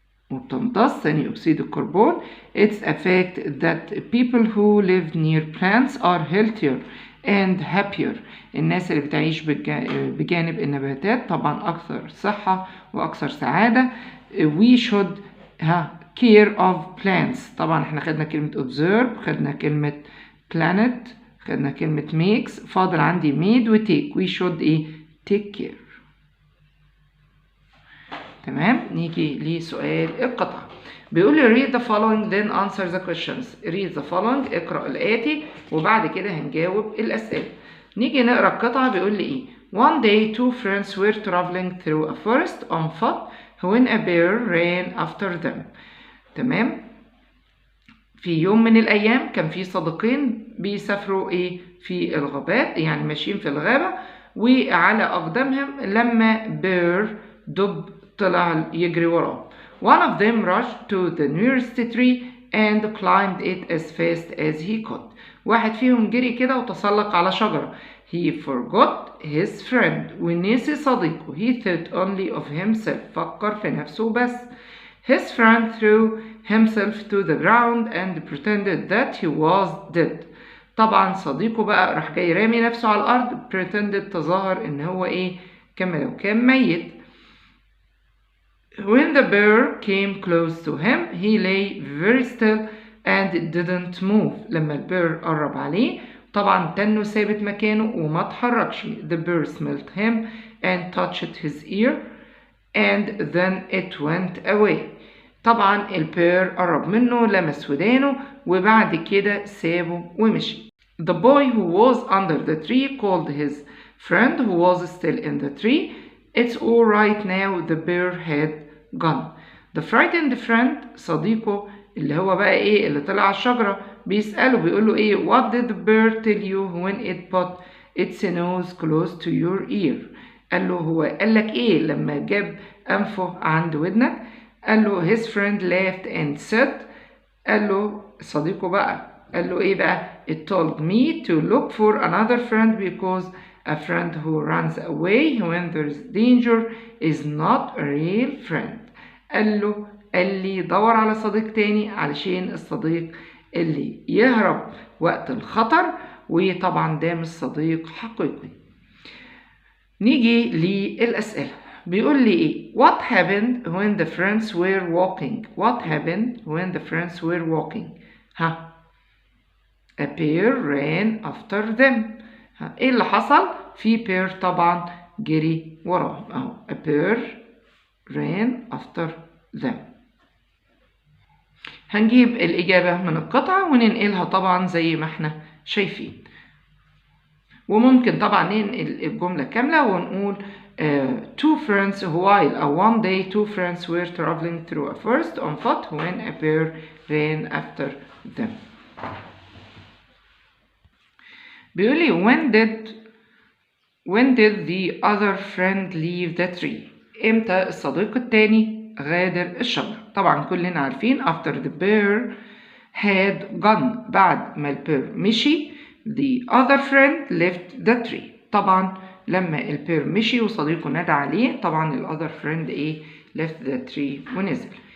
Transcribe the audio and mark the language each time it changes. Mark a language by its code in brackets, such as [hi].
[ar] وبتمتص ثاني أكسيد الكربون. [en] It's a fact that people who live near plants are healthier and happier. [ar] الناس اللي بتعيش بجانب النباتات طبعا أكثر صحة وأكثر سعادة. [en] We should care of plants. [ar] طبعا احنا خدنا كلمة observe، خدنا كلمة planet، خدنا كلمة makes، فاضل عندي made و take. [en] We should take care. [ar] تمام؟ نيجي لسؤال القطعة. بيقول لي [en] read the following then answer the questions. read the following [ar] اقرأ الآتي وبعد كده هنجاوب الأسئلة. نيجي نقرأ القطعة. بيقول لي ايه؟ [en] One day two friends were traveling through a forest on foot when a bear ran after them. [ar] تمام. في يوم من الأيام كان في صديقين بيسافروا في الغابات، يعني ماشيين في الغابة، وعلى أقدامهم لما بير دب طلع يجري وراهم. [en] One of them rushed to the nearest tree and climbed it as fast as he could. [ar] واحد فيهم جري كده وتسلق على شجرة. [en] He forgot his friend. [ar] ونسي صديقه. [en] He thought only of himself. [ar] فكر في نفسه بس. [en] His friend threw himself to the ground and pretended that he was dead. [ar] طبعا صديقه بقى راح جاي رامي نفسه على الأرض. pretended تظاهر إن هو كما لو كان ميت. [en] When the bear came close to him, he lay very still and didn't move. [ar] لما البير قرب عليه طبعا تنه ثابت مكانه وما تحركش. [en] The bear smelled him and touched his ear and then it went away. [ar] طبعا البير قرب منه لمس ودانه وبعد كده سابه ومشي. [en] The boy who was under the tree called his friend who was still in the tree. It's all right now, the bear had gone. The frightened friend [ar] صديقه اللي هو بقى اللي طلع على الشجرة بيسأله بيقوله [en] What did the bear tell you when it put its nose close to your ear? [ar] قال له هو قال لك لما جاب أنفه عند ودنك؟ قال له [en] his friend laughed and said. [ar] قال له صديقه بقى قال له بقى [en] it told me to look for another friend because a friend who runs away when there's danger is not a real friend. [ar] قال لي دور على صديق تاني علشان الصديق اللي يهرب وقت الخطر وطبعا ده مش صديق حقيقي. نيجي للأسئلة. بيقول لي [en] What happened when the friends were walking? What happened when the friends were walking? A bear ran after them. [ar] اللي حصل؟ في bear طبعا جري وراهم اهو. [en] A bear ran after them. [ar] هنجيب الإجابة من القطعة وننقلها طبعا زي ما احنا شايفين. وممكن طبعا ننقل الجملة كاملة ونقول [en] two friends while one day two friends were traveling through a forest on foot when a bear ran after them. [ar] بيقول لي [en] when did the other friend leave the tree? [ar] امتى الصديق التاني غادر الشجرة؟ طبعا كلنا عارفين [en] after the bear had gone. [ar] بعد ما البير مشي [en] the other friend left the tree. [ar] طبعا لما البير مشي وصديقه نادى عليه طبعا ال [en] other friend left the tree [ar] ونزل.